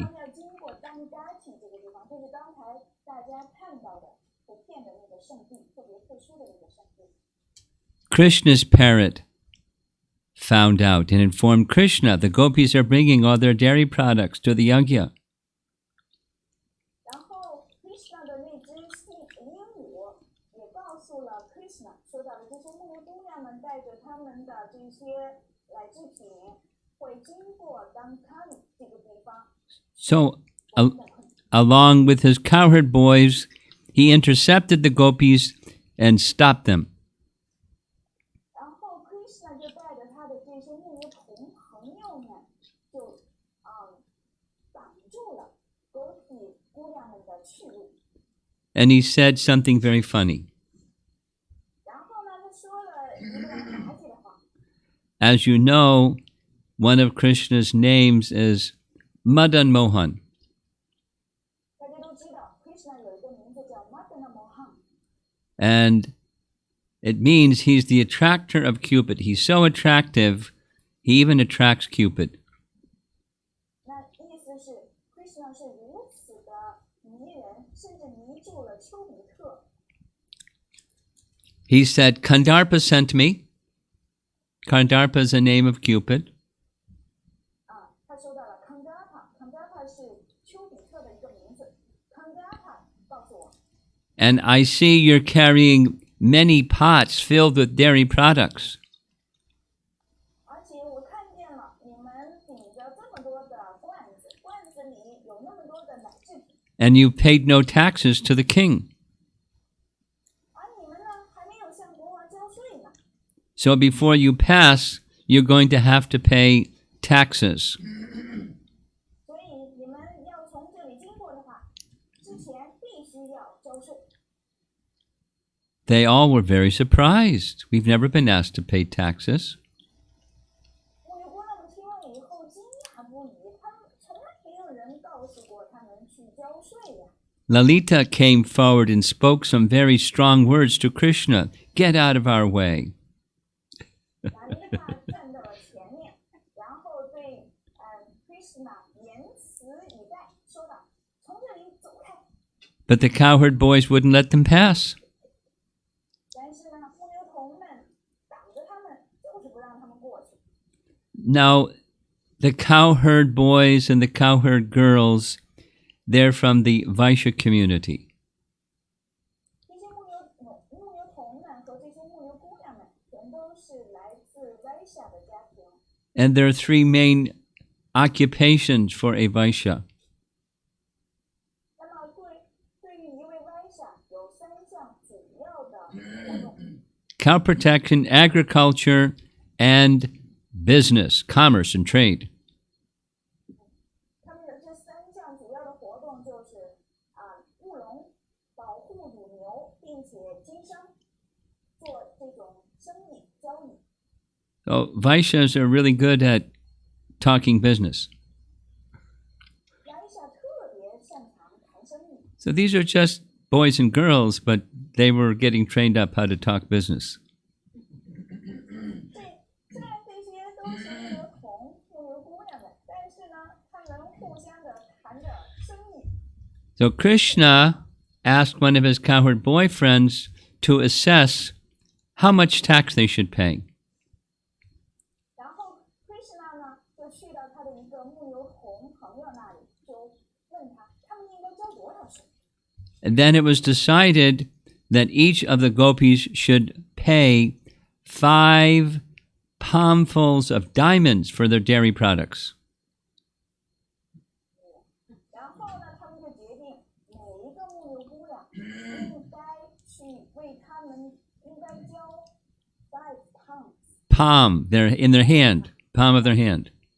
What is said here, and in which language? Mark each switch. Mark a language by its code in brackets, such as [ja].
[zh] 他们要经过Dangati 这个地方，就是刚才大家看到的图片的那个圣地，特别特殊的那个圣地。 [en] Krishna's parrot found out and informed Krishna the gopis are bringing all their dairy products to the yajna. [zh] 然后 Krishna 的那只鹦鹉也告诉了 Krishna， 说到的这些牧牛姑娘们带着他们的这些奶制品会经过Dangati 这个地方。 [en] So, along with his cowherd boys, he intercepted the gopis and stopped them. [zh] 然后 Krishna 就带着他的这些牧牛朋友们，就挡住了Gopi姑娘们的去路。 [en] And he said something very funny. [zh] 然后呢，他说了一个很滑稽的话。 [en] As you know, one of Krishna's names is Madan Mohan. [zh] 大家都知道 Krishna 有一个名字叫 Madana Mohan， [en] And it means he's the attractor of Cupid. He's so attractive, he even attracts Cupid. [zh] 那意思是 Krishna 是如此的迷人，甚至迷住了丘比特。 [en] He said, Kandarpa sent me. Kandarpa is a name of Cupid. [zh] 他说到了 Kandarpa 是丘比特的一个名字。 Kandarpa 告诉我， [en] And I see you're carrying many pots filled with dairy products. [zh] 而且我看见了你们顶着这么多的罐子，罐子里有那么多的奶制品， [en] And you paid no taxes to the king. [zh] 而你们呢还没有向国王交税呢。 [en] So before you pass, you're going to have to pay taxes. [zh] 所以你们要从这里经过的话，之前必须要交税。 [en] They all were very surprised. We've never been asked to pay taxes. [zh] 牧牛姑娘们听了以后惊讶不已，他们从来没有人告诉过他们去交税呀。 [en] Lalita came forward and spoke some very strong words to Krishna. Get out of our way. [zh] 玛丽塔站到了前面，然后对Krishna 言辞以待，说道：“从这里走开。” [en] But the cowherd boys wouldn't let them pass. [zh] 但是呢，牧牛童们挡着他们，就是不让他们过去。 [en] Now, the cowherd boys and the cowherd girls, they're from the Vaishya community. [zh] 这些牧牛童们和这些牧牛姑娘们，全都是来自Vaishya的家庭。 [en] And there are three main occupations for a Vaishya. [zh] 那么对于一位Vaishya，有3项主要的活动。 [en] Cow protection, agriculture, and business, commerce and trade. [zh] 他们的这3项主要的活动就是务农、保护乳牛，并且经商，做这种生意交易。 [en] So Vaishyas are really good at talking business. [zh] Vaishya 特别擅长谈生意。 [en] So these are just boys and girls, but they were getting trained up how to talk business. [zh] 虽然这些都是牧牛童、牧牛姑娘们，但是呢，他们互相的谈着生意。 [en] So Krishna asked one of his cowherd boyfriends to assess how much tax they should pay. [zh] 然后 Krishna 呢就去到他的一个牧牛童朋友那里，就问他们应该交多少税。 [en] And then it was decided that each of the gopis should pay 5 palmfuls of diamonds for their dairy products. [zh] 然后呢，他们就决定每一个牧牛姑娘应该去为他们应该交 5 [en] pounds Palm, they're in their hand, palm of their hand.